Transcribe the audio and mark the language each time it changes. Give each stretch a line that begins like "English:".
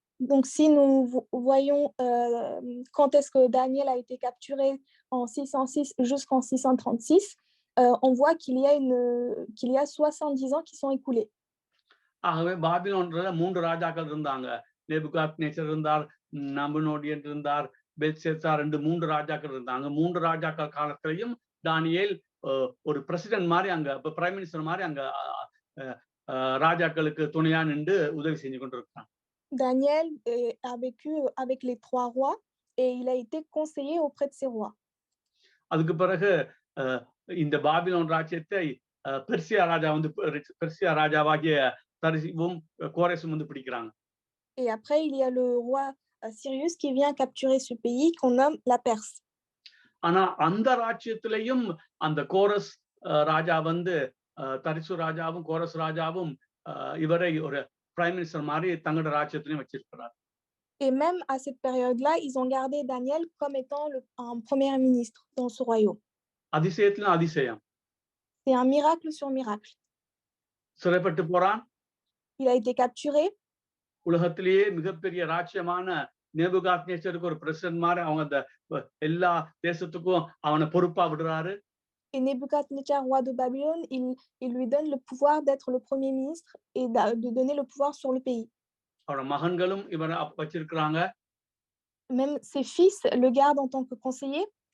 French: Donc si nous voyons quand est-ce que Daniel a été capturé en 606 jusqu'en 636, on voit qu'il y a 70 ans qui sont écoulés.
Tamil: ஆகவே பாபிலோன்ல 3 ராஜாக்கள் இருந்தாங்க. Nebuchadnezzar இருந்தார், நபுனோடியன் இருந்தார், Belshazzar 3 ராஜாக்கள் இருந்தாங்க. 3 ராஜாக்கள் காலத்திலையும் தானியேல் ஒரு பிரசிடென்ட் மாதிரி அங்க பிரைம் மினிஸ்டர் மாதிரி அங்க ராஜாக்களுக்கு துணையா நின்று உதவி செஞ்சு கொண்டிருக்கான்.
French: Daniel a vécu avec les 3 rois et il a été conseiller auprès de ces rois.
Tamil: அதுக்கு பிறகு இந்த பாபிலோன் ராஜ்யத்தை பெர்சியா ராஜா வந்து பெர்சியா ராஜாவாகிய தரிசிவும் கோரேசும் வந்து பிடிக்கிறாங்க.
French: Et après il y a le roi Cyrus qui vient capturer ce pays qu'on nomme la Perse.
Tamil: ஆனா அந்த ராஜ்யத்திலையும் அந்த கோரஸ் ராஜா வந்து தரிசு ராஜாவும் கோரஸ் ராஜாவும் இவரை ஒரு பிரைம் மினிஸ்டர் மாதிரி தங்களோட ராஜ்யத்திலையும் வச்சிருக்கிறார்.
French: Et même à cette période-là, ils ont gardé Daniel comme étant un premier ministre dans ce royaume.
Tamil: அதிசயத்திலும் அதிசயம்.
French: C'est un miracle sur miracle.
Tamil: சிறைப்பட்டு போறான்.
French: Il a été capturé.
Tamil: உலகத்திலேயே மிகப்பெரிய ராஜ்யமான நேபுகாத்நேச்சருக்கு ஒரு பிரசிடென்ட் மாதிரி அவங்க அந்த எல்லா தேசத்துக்கும் அவனை பொறுப்பா விடுறாரு.
French: Et Nebuchadnezzar, roi de Babylone, il lui donne le pouvoir d'être le premier ministre et de donner le pouvoir sur le pays.
Tamil: அவரோட மகன்களும் இவரை வச்சிருக்கிறாங்க.
French: Même ses fils le gardent en tant que conseiller.